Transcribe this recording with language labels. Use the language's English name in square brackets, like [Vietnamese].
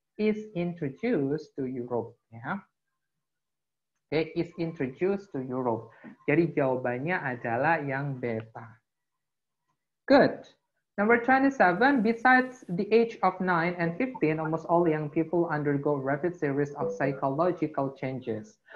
[English] is introduced to Europe. Ya. Oke, is introduced to Europe. [Indonesian] Jadi jawabannya adalah yang beta. [English] Good. Number 27, besides the age of 9 and 15, almost all young people undergo rapid series of psychological changes.